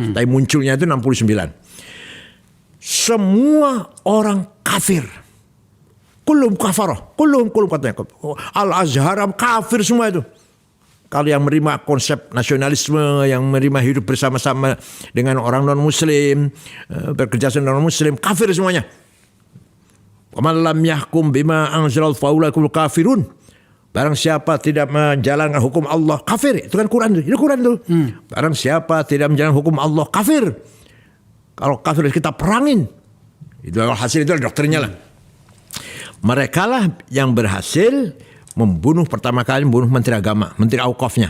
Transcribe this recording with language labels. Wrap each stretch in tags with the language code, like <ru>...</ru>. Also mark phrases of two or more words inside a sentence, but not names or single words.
<id>Tapi munculnya itu 69. Semua orang kafir.</id> <ar>كلهم كفرة كلهم katanya.</ar> <id>Al-Azhar kafir semua itu. Kalau yang menerima konsep nasionalisme, yang menerima hidup bersama-sama dengan orang non-muslim, bekerja sama non-muslim, kafir semuanya.</id> <ar>ومن لم يحكم بما أنزل الله فأولئك هم الكافرون.</ar> <id>Barang siapa tidak menjalankan hukum Allah, kafir. Itu kan Quran. Itu Quran tuh. Barang siapa tidak menjalankan hukum Allah, kafir. Kalau kafir kita perangin. Itu hasil itu dokternya lah. Mereka lah yang berhasil pertama kali membunuh Menteri Agama, Menteri Auqafnya.</id>